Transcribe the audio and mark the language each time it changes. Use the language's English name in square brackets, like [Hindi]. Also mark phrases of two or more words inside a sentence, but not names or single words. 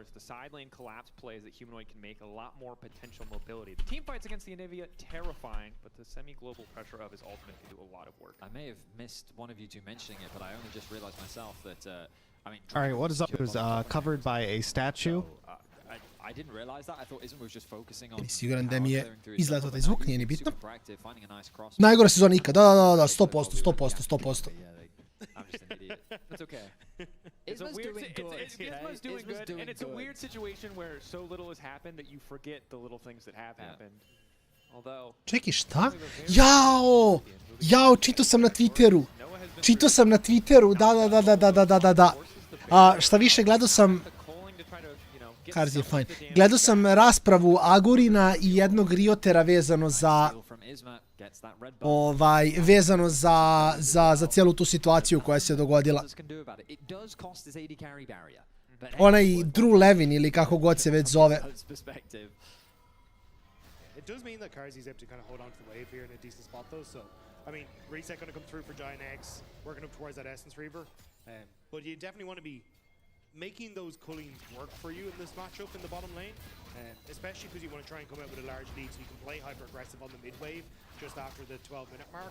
[English] The side lane collapse plays that Humanoid can make a lot more potential mobility. The team fights against the Anivia, terrifying, but the semi-global pressure of his ultimate can do a lot of work. I may have missed one of you two mentioning it, but I only just realized myself that, I mean... All right, what is up? It was covered by a statue. So, I didn't realize that. I thought Isma was just focusing on... [Bosnian] Siguran da mi je izletao taj zvuk, nije ni bitno. Najgore sezona ikad, da, 100%. [English] That's okay. Isma's doing good, and it's a weird situation where so little has happened that you forget the little things that have happened. Although... [Bosnian] Čekaj, šta? Jao, čitao sam na Twitteru. Da. Šta više, gledao sam... Karzi je fajn. Gledao sam raspravu Agurina i jednog Riotera vezano za cijelu tu situaciju koja se dogodila. Onaj Drew Levin ili kako god se već zove. [English] It does mean that Karzi's able to kind of hold on to the wave here in a decent spot though, so I mean, reset going to come through for Giant X, working up towards that Essence Reaver. But you definitely want to be making those cullings work for you in this matchup in the bottom lane, especially because you want to try and come out with a large lead so you can play hyper-aggressive on the mid-wave just after the 12-minute mark.